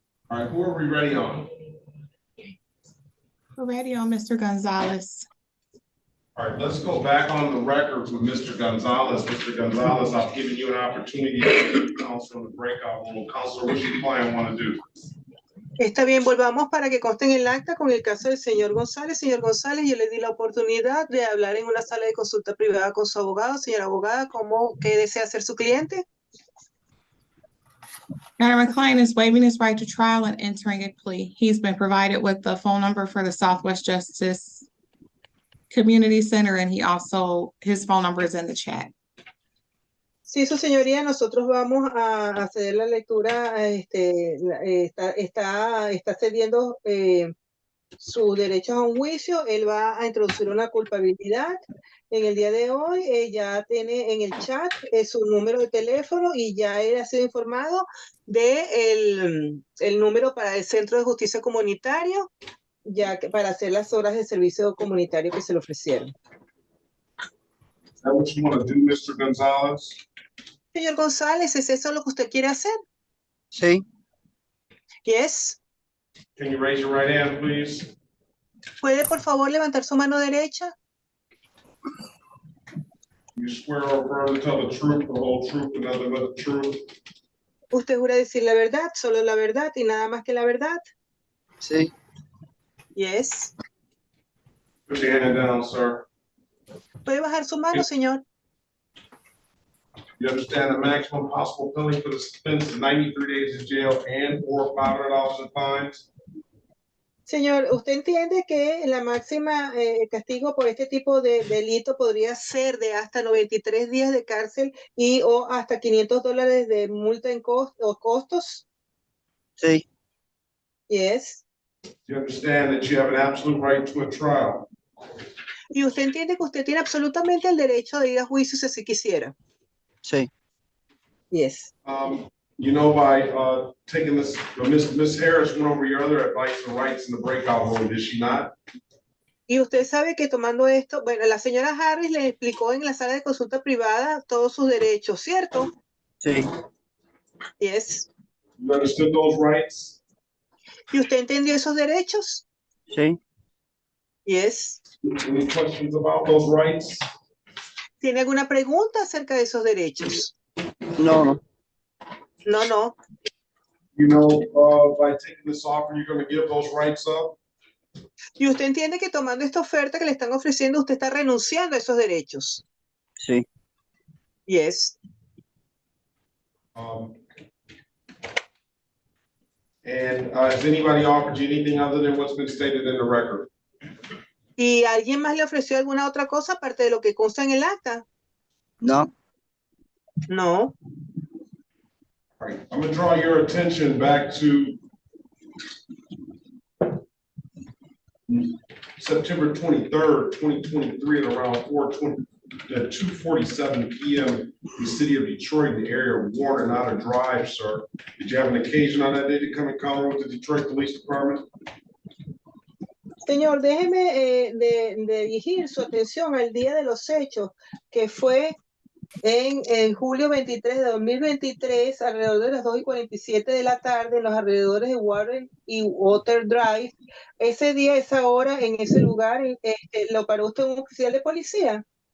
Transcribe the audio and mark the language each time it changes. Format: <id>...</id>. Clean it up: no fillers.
<en>All right, who are we ready on? We're ready on Mr. Gonzalez. All right, let's go back on the record with Mr. Gonzalez. Mr. Gonzalez, I've given you an opportunity to give counsel in the breakout room. Counselor, what's your client want to do?</en> <es>Está bien, volvamos para que conste en el acta con el caso del señor González. Señor González, yo le di la oportunidad de hablar en una sala de consulta privada con su abogado. Señora abogada, ¿qué desea hacer su cliente?</es> <en>Madam, my client is waiving his right to trial and entering a plea. He's been provided with the phone number for the Southwest Justice Community Center, and his phone number is in the chat.</en> <es>Sí, su señoría, nosotros vamos a hacer la lectura, está cediendo sus derechos a un juicio. Él va a introducir una culpabilidad. En el día de hoy, ya tiene en el chat su número de teléfono y ya él ha sido informado de el número para el Centro de Justicia Comunitario, ya que para hacer las horas de servicio comunitario que se le ofrecieron.</es> <en>Is that what you want to do, Mr. Gonzalez?</en> <es>Señor González, ¿es eso lo que usted quiere hacer? Sí.</es> <en>Yes. Can you raise your right hand, please?</en> <es>¿Puede, por favor, levantar su mano derecha?</es> <en>You swear or affirm to tell the truth, the whole truth, and nothing but the truth?</en> <es>¿Usted jura decir la verdad, solo la verdad y nada más que la verdad? Sí.</es> <en>Yes. Put your hand down, sir.</en> <es>¿Puede bajar su mano, señor?</es> <en>You understand the maximum possible penalty for this offense is 93 days in jail and or $500 in fines?</en> <es>Señor, ¿usted entiende que la máxima castigo por este tipo de delito podría ser de hasta 93 días de cárcel y o hasta $500 de multa en costos? Sí.</es> <en>Yes. You understand that you have an absolute right to a trial?</en> <es>Y usted entiende que usted tiene absolutamente el derecho de ir a juicio si así quisiera. Sí.</es> <en>Yes. You know, by taking this, Miss Harris went over your other advice and rights in the breakout room, did she not?</en> <es>Y usted sabe que tomando esto, bueno, la señora Harris le explicó en la sala de consulta privada todos sus derechos, ¿cierto? Sí.</es> <en>Yes. You understood those rights?</en> <es>¿Y usted entendió esos derechos? Sí.</es> <en>Yes. Any questions about those rights?</en> <es>¿Tiene alguna pregunta acerca de esos derechos? No, no.</es> <en>No, no. You know, by taking this offer, you're going to give those rights up?</en> <es>¿Y usted entiende que tomando esta oferta que le están ofreciendo, usted está renunciando a esos derechos? Sí.</es> <en>Yes. And has anybody offered you anything other than what's been stated in the record?</en> <es>¿Y alguien más le ofreció alguna otra cosa aparte de lo que consta en el acta? No.</es> <en>No. All right, I'm going to draw your attention back to September 23rd, 2023 at around 2:47 p.m. in the city of Detroit, in the area of Warner, not a drive, sir. Did you have an occasion on that day to come in contact with the Detroit Police Department?</en> <es>Señor, déjeme dirigir su atención al día de los hechos, que fue en julio 23 de 2023, alrededor de las 2:47 de la tarde, en los alrededores de Warren y Water Drive. Ese día, esa hora, en ese lugar, ¿lo paró usted un oficial de policía?</es>